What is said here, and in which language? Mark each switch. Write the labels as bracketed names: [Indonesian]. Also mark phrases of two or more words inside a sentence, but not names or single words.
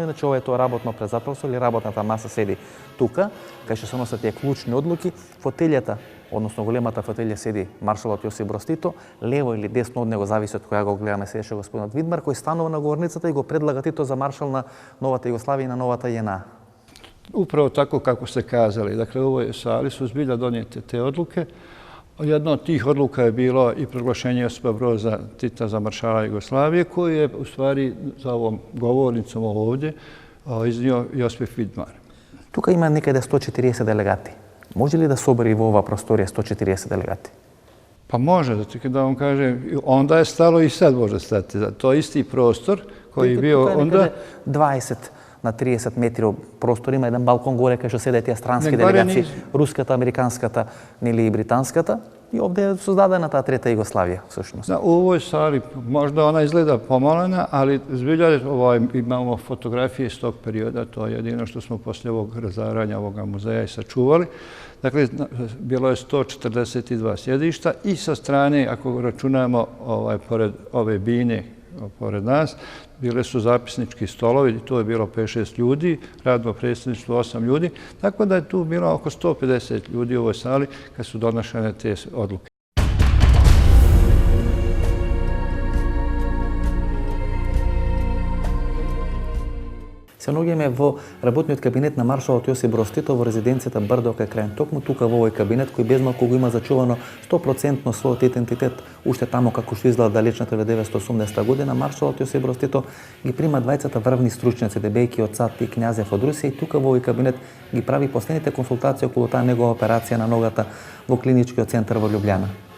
[Macedonian] Значи, ова е тоа работно презателство или работната маса седи тука, кај што се носат тие клучни одлуки. Фотелјата, односно големата фотелја седи маршалот Јосип Броз Тито, лево или десно од него зависи од која го гледаме седеше господинот Видмар, кој станува на говорницата и го предлага Тито за маршал на новата Југославија и на новата JNA. [Bosnian] Upravo tako kako ste kazali. Dakle, u ovoj sali su zbilja donijete te odluke. Jedna od tih odluka je bilo i proglašenje Josipa Broza Tita za maršala Jugoslavije, koju je u stvari za ovom govornicom ovdje iznio Josip Vidmar. [Macedonian] Тука има некаде 140 делегати. Може ли да собери во оваа просторија 140 делегати? [Bosnian] Pa može, da vam kažem, onda je stalo i sad može stati. To je isti prostor koji je bio onda... [Macedonian] 20 на 30 метри простор, има еден балкон горе кај што седе тие странски делегации, руската, американската или британската. [Bosnian] I ovdje je [Macedonian] создадена та Трета Југославија, всъщност. [Bosnian] Da, u ovoj sali možda ona izgleda pomolena, ali zbilja imamo fotografije iz tog perioda, to je jedino što smo poslije ovog razaranja ovoga muzeja i sačuvali. Dakle, bilo je 142 sjedišta i sa strane, ako računamo pored ove bine, pored nas, bile su zapisnički stolovi, tu je bilo 5-6 ljudi, radno predstavništvo 8 ljudi, tako da je tu bilo oko 150 ljudi u ovoj sali kad su donošene te odluke. [Macedonian] Се наоѓаме во работниот кабинет на маршалот Јосип Броз Тито во резиденцијата Брдо кај Крајин. Токму тука во овој кабинет кој безмалку го има зачувано 100% својот идентитет, уште таму како што изгледа далечната 1980 година, маршалот Јосип Броз Тито ги прима двајцата врвни стручњаци, дебејки од Цат и Књазев од Русија, и тука во овој кабинет ги прави последните консултации околу таа негова операција на ногата во клиничкиот центар во Љубљана.